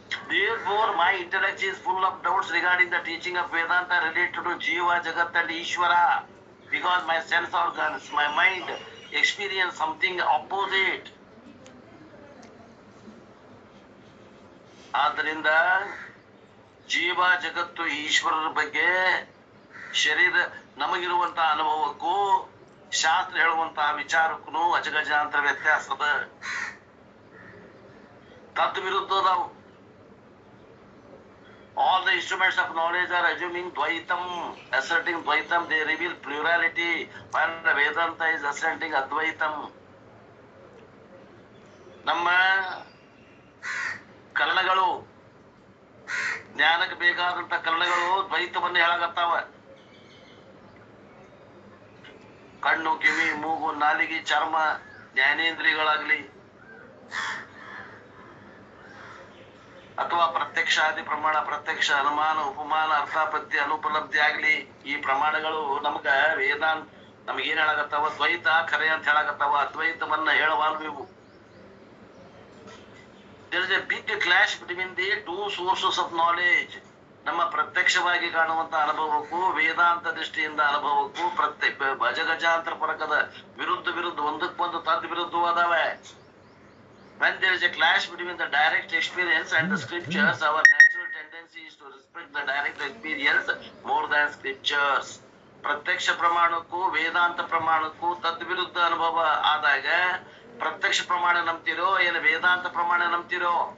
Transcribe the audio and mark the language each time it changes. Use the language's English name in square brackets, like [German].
[English] Therefore, my intellect is full of doubts regarding the teaching of Vedanta related to Jiva, Jagat and Ishvara, because my sense organs, my mind experience something opposite. [Kannada] ಆದ್ದರಿಂದ ಜೀವ ಜಗತ್ತು ಈಶ್ವರರ ಬಗ್ಗೆ ಶರೀರ ನಮಗಿರುವಂತಹ ಅನುಭವಕ್ಕೂ ಶಾಸ್ತ್ರ ಹೇಳುವಂತಹ ವಿಚಾರಕ್ಕೂ ಅಜಗಜಾಂತರ ವ್ಯತ್ಯಾಸದ ತದ್ ವಿರುದ್ಧದವು. [English] All the instruments of knowledge are assuming Dvaitam, asserting Dvaitam, they reveal plurality, while the Vedanta is asserting Advaitam. [Kannada] ನಮ್ಮ ಕರ್ಣಗಳು, ಜ್ಞಾನಕ್ಕೆ ಬೇಕಾದಂತ ಕರ್ಣಗಳು ದ್ವೈತವನ್ನು ಹೇಳಾಕತ್ತಾವ. ಕಣ್ಣು, ಕಿವಿ, ಮೂಗು, ನಾಲಿಗೆ, ಚರ್ಮ, ಜ್ಞಾನೇಂದ್ರಿಯಗಳಾಗ್ಲಿ ಅಥವಾ ಪ್ರತ್ಯಕ್ಷಾದಿ ಪ್ರಮಾಣ, ಪ್ರತ್ಯಕ್ಷ, ಅನುಮಾನ, ಉಪಮಾನ, ಅರ್ಥಾಪತ್ತಿ, ಅನುಪಲಬ್ಧಿ ಆಗ್ಲಿ, ಈ ಪ್ರಮಾಣಗಳು ನಮ್ಗ ವೇದಾಂತ ನಮಗೇನ್ ಹೇಳಾಕತ್ತಾವ? ದ್ವೈತ ಖರೆ ಅಂತ ಹೇಳಾಕತ್ತಾವ. ಅದ್ವೈತವನ್ನ ಹೇಳವಾಲ್ವು ಇವು. [English] There is a big clash between the two sources of knowledge. [Kannada] ನಮ್ಮ ಪ್ರತ್ಯಕ್ಷವಾಗಿ ಕಾಣುವಂತ ಅನುಭವಕ್ಕೂ ವೇದಾಂತ ದೃಷ್ಟಿಯಿಂದ ಅನುಭವಕ್ಕೂ ಅಜಗಜಾಂತರ ಪರಕದ ವಿರುದ್ಧ ಒಂದಕ್ಕೊಂದು ತದ್ ವಿರುದ್ಧವಾದವೆ. [English] When there is a clash between the direct experience and the scriptures, our natural tendency is to respect the direct experience more than scriptures. [Kannada] ಪ್ರತ್ಯಕ್ಷ ಪ್ರಮಾಣಕ್ಕೂ ವೇದಾಂತ ಪ್ರಮಾಣಕ್ಕೂ ತದ್ವಿರುದ್ಧ ಅನುಭವ ಆದಾಗ ಪ್ರತ್ಯಕ್ಷ ಪ್ರಮಾಣ ನಂಬ್ತಿರೋ ಏನು ವೇದಾಂತ ಪ್ರಮಾಣ ನಂಬ್ತಿರೋ?